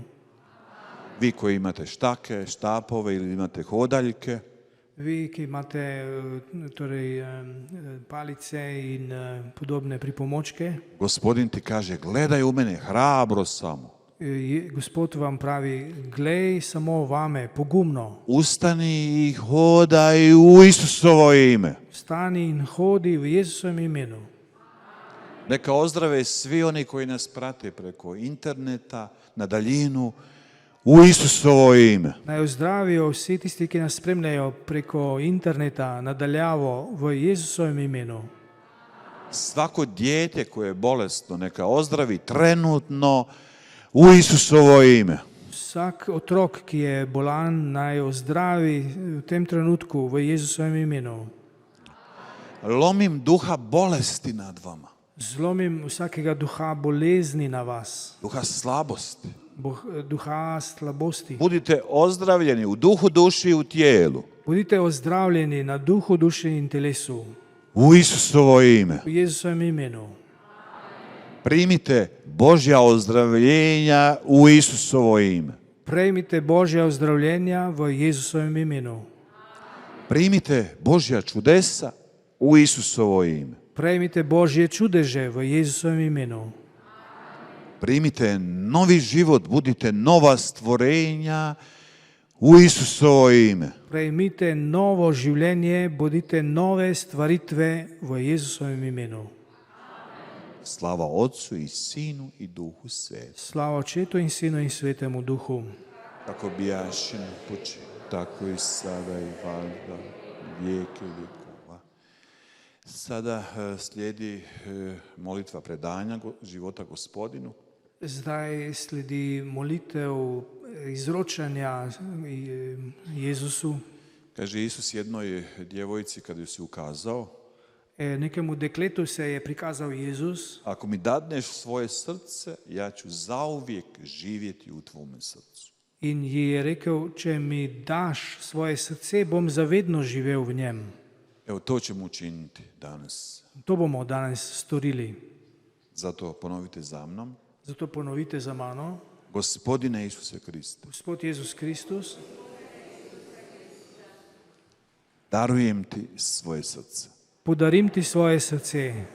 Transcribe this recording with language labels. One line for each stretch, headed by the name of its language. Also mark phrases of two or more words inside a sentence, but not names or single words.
Croatian: Vi koji imate štake, štapove ili imate hodaljke,
Slovenian: Vi, ki imate torej, palice in podobne pripomočke,
Croatian: Gospodin ti kaže, gledaj u mene, hrabro samo.
Slovenian: Gospod vam pravi, glej samo vame, pogumno.
Croatian: Ustani i hodaj u Isusovo ime.
Slovenian: Stani in hodi v Jezusovem imenu.
Croatian: Neka ozdrave svi oni koji nas prate preko interneta, na daljinu, u Isusovo ime.
Slovenian: Naj ozdravijo vsi tisti, ki nas spremljajo preko interneta, nadaljavo, v Jezusovem imenu.
Croatian: Svako dijete koje je bolesno, neka ozdravi trenutno u Isusovo ime.
Slovenian: Vsak otrok, ki je bolan, naj ozdravi v tem trenutku v Jezusovem imenu.
Croatian: Lomim duha bolesti nad vama,
Slovenian: Zlomim vsakega duha bolezni na vas,
Croatian: duha slabosti.
Slovenian: duha slabosti.
Croatian: Budite ozdravljeni u duhu, duši i u tijelu.
Slovenian: Budite ozdravljeni na duhu, duši in telesu.
Croatian: U Isusovo ime.
Slovenian: V Jezusovem imenu.
Croatian: Primite Božja ozdravljenja u Isusovo ime.
Slovenian: Prejmite Božja ozdravljenja v Jezusovem imenu.
Croatian: Primite Božja čudesa u Isusovo ime.
Slovenian: Prejmite Božje čudeže v Jezusovem imenu.
Croatian: Primite novi život, budite nova stvorenja u Isusovo ime.
Slovenian: Prejmite novo življenje, bodite nove stvaritve v Jezusovem imenu.
Croatian: Slava Otcu i Sinu i Duhu Svetom.
Slovenian: Slava Očetu in Sinu in Svetemu Duhu.
Croatian: Tako bijaše na početku, tako i sada i valjda, vijeke vjekova. Sada slijedi molitva predanja života Gospodinu.
Slovenian: Zdaj sledi molitev izročanja Jezusu.
Croatian: Kaže Isus jednoj djevojci kad ju si ukazao,
Slovenian: Nekemu dekletu se je prikazal Jezus.
Croatian: ako mi dadneš svoje srce, ja ću zauvijek živjeti u tvome srcu.
Slovenian: In ji je rekel, če mi daš svoje srce, bom zavedno živel v njem.
Croatian: Evo to ćemo učiniti danas.
Slovenian: To bomo danes storili.
Croatian: Zato ponovite za mnom.
Slovenian: Zato ponovite za mano.
Croatian: Gospodine Isuse Kriste,
Slovenian: Gospod Jezus Kristus,
Croatian: darujem ti svoje srce.
Slovenian: podarim ti svoje srce.